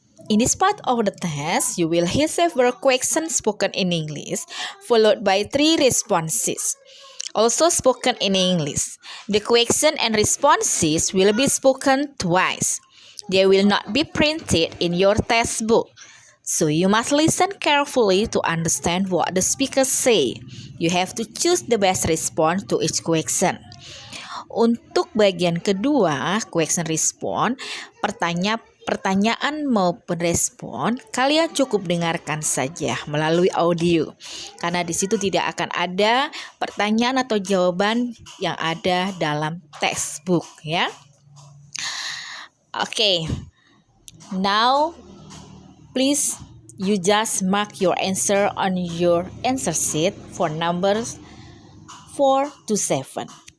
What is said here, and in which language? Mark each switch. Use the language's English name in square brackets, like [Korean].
[English] In this part of the test, you will hear several questions spoken in English, followed by 3 responses, also spoken in English. The question and responses will be spoken twice. They will not be printed in your textbook. So you must listen carefully to understand what the speakers say. You have to choose the best response to each question. [Indonesian] Untuk bagian kedua, [English] question respond, [Indonesian] pertanyaan maupun respon, kalian cukup dengarkan saja melalui audio. Karena di situ tidak akan ada pertanyaan atau jawaban yang ada dalam textbook ya. [English] Okay. Now please you just mark your answer on your answer sheet for numbers 4 to 7.